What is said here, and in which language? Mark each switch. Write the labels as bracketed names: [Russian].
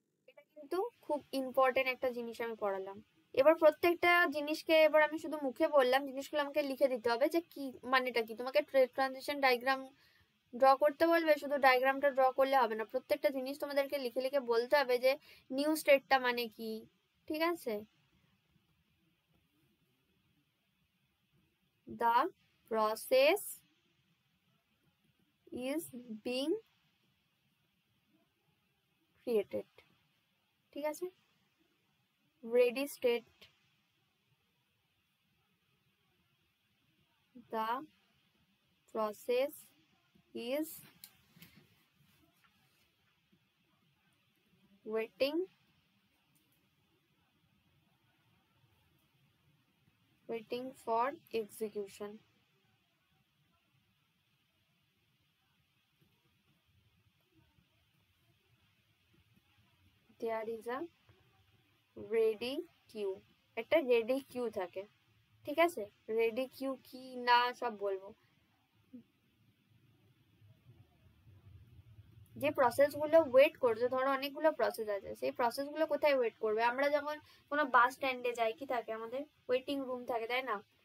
[Bangla] এটা কিন্তু খুব ইম্পর্টেন্ট একটা জিনিস আমি পড়ালাম। এবার প্রত্যেকটা জিনিসকে এবার আমি শুধু মুখে বললাম, জিনিসগুলো আমাকে লিখে দিতে হবে যে কি মানেটা কি। তোমাকে ট্রানজিশন ডায়াগ্রাম ড্র করতে বলবে, শুধু ডায়াগ্রামটা ড্র করলে হবে না, প্রত্যেকটা জিনিস তোমাদেরকে লিখে লিখে বলতে হবে যে নিউ স্টেটটা মানে কি। ঠিক আছে? [English] the process is being created। [Bangla] ঠিক আছে? [English] ready state, the process is waiting for execution। there is a ready queue, [Bangla] একটা ready queue থাকে। ঠিক আছে? ready queue কি না সব বলবো। যে প্রসেসগুলো ওয়েট করছে, ধরো অনেকগুলো প্রসেস আছে, সেই প্রসেসগুলো কোথায় ওয়েট করবে? আমরা যখন কোনো বাস স্ট্যান্ডে যাই কি থাকে? আমাদের ওয়েটিং রুম থাকে, তাই না?